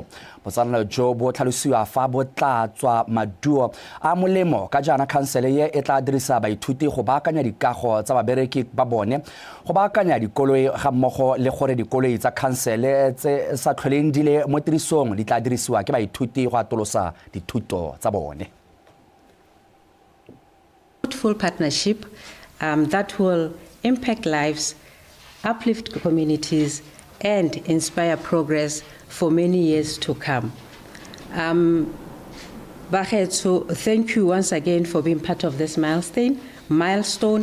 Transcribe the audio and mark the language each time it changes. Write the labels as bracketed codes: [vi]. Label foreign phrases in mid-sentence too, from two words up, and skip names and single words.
[tn] Botsalano jo bo tlhalosiwa fa bo tla tswa maduo a molemo ka jana khansele ye e tla dirisa baithuti go baakanya dikago tsa babereki ba bone go baakanya dikoloi ga mmogo le gore dikoloi tsa khansele tse sa tlholeng di le mo tirisong di tla dirisiwa ke baithuti go atolosa dithuto tsa bone. [en] Fruitful partnership that will impact lives, uplift communities, and inspire progress for many years to come. Bagetso, thank you once again for being part of this milestone.